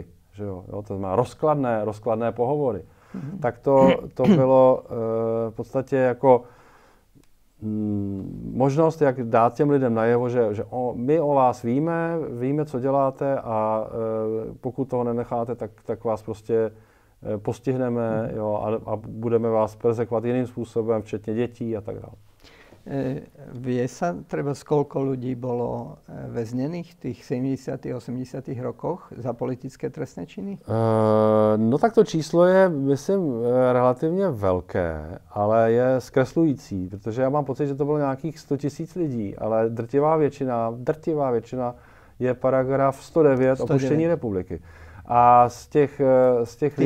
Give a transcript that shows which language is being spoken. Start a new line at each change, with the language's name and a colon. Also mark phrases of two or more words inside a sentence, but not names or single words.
Czech: Že jo, to znamená rozkladné pohovory. Tak to bylo v podstatě jako možnost, jak dát těm lidem najevo, že my o vás víme, co děláte a pokud toho nenecháte, tak vás prostě postihneme, jo, a budeme vás perzekvovat jiným způsobem, včetně dětí a tak dále.
Slovak: Vie sa treba, koľko ľudí bolo väznených v tých 70. a 80. rokoch za politické trestné činy?
Czech: No tak to číslo je, myslím, relativně velké, ale je zkreslující, protože já mám pocit, že to bylo nějakých 100 000 lidí, ale drtivá většina je paragraf 109 opuštění republiky. A z těch lidí...